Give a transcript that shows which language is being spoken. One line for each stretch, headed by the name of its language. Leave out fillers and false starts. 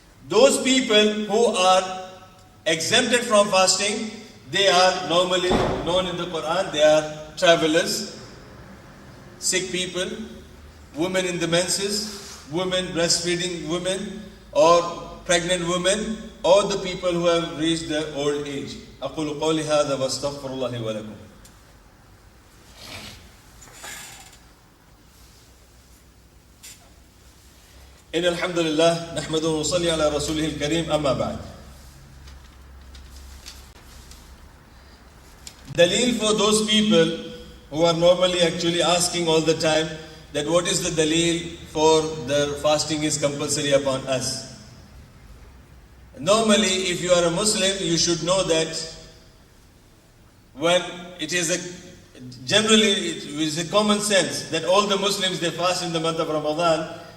English: Those people who are exempted from fasting, they are normally known in the Quran, they are travelers, sick people, women in the menses, women, breastfeeding women, or pregnant women, or the people who have reached the old age.
Arabic: أقول قولي هذا واستغفر الله لي ولكم. إن الحمد لله نحمده ونصلي على رسوله الكريم أما بعد.
English: Dalil for those people who are normally actually asking all the time that what is the dalil for the fasting is compulsory upon us. Normally, if you are a Muslim, you should know that when it is generally it is a common sense that all the Muslims, they fast in the month of Ramadan.